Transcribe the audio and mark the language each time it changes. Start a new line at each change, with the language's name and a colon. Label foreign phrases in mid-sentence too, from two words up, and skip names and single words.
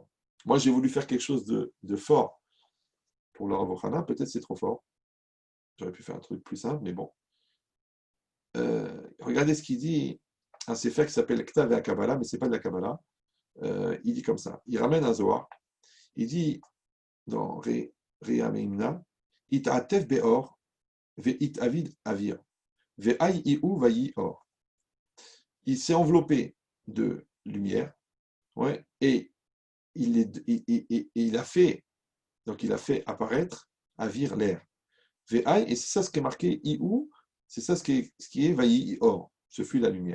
French: Moi, j'ai voulu faire quelque chose de fort pour le Rav Ohana. Peut-être c'est trop fort. J'aurais pu faire un truc plus simple, mais bon. Regardez ce qu'il dit. Un sefer qui s'appelle Ktav et Kabbalah, mais ce n'est pas de la Kabbalah. Il dit comme ça. Il ramène un Zohar. Il dit dans Rea Meimna,
Aramaic: It atef beor, ve it avid avir, ve ai iu vayi or.
French: Il s'est enveloppé de lumière, ouais, et il a fait, donc il a fait apparaître avir l'air.
Aramaic: Ve ai,
French: et c'est ça ce qui est marqué iu, c'est ça ce qui est
Aramaic: vayi or.
French: Ce fut la lumière.